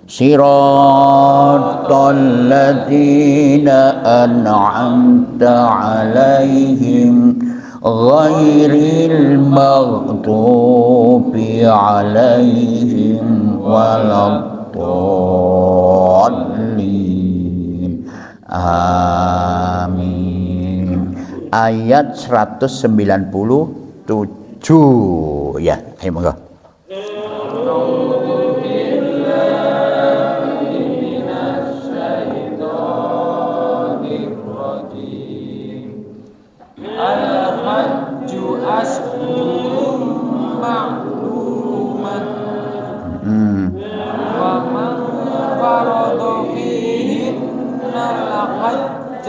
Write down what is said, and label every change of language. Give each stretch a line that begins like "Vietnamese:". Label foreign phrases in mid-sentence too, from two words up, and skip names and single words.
Arabic: صراط الذين أنعمت عليهم غير المغضوب عليهم ولا الضالين.
Javanese: Amin. Ayat 197 ya, ayo monggo.
Arabic: الحج أشهر معلومات ومن فرض فيهن الحج